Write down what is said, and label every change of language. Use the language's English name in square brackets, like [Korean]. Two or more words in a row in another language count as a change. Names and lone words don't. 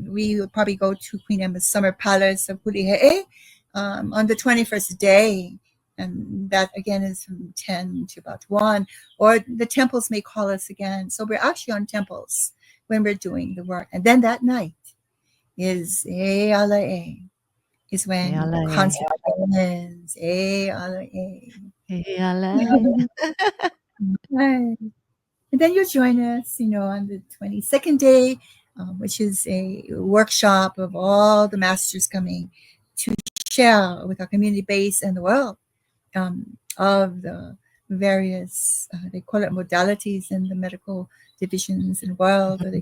[English] We will probably go to Queen Emma's Summer Palace of Huliheʻe on the 21st day. And that again is from 10 to about 1, or the temples may call us again. So we're actually on temples when we're doing the work. And then that night is E Ala, is when the Eala. concert ends. E Ala. Eala. Right. And then you join us, on the 22nd day, which is a workshop of all the masters coming to share with our community base and the world of the various, they call it modalities in the medical divisions in the world, or they